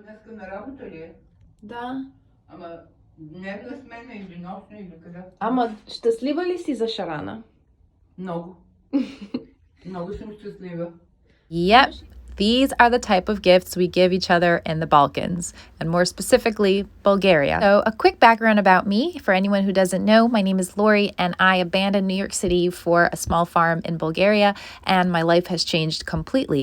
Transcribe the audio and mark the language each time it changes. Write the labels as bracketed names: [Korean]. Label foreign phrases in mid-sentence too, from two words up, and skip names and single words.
[Bulgarian] днеска на работа ли е? Да. Ама дневна смена или нощна или къде? Ама щастлива ли си за шарана? Много. Много съм щастлива. [English] Yep, these are the type of gifts we give each other in the Balkans, and more specifically, Bulgaria. So, a quick background about me for anyone who doesn't know, my name is Laurie, and I abandoned New York City for a small farm in Bulgaria, and my life has changed completely.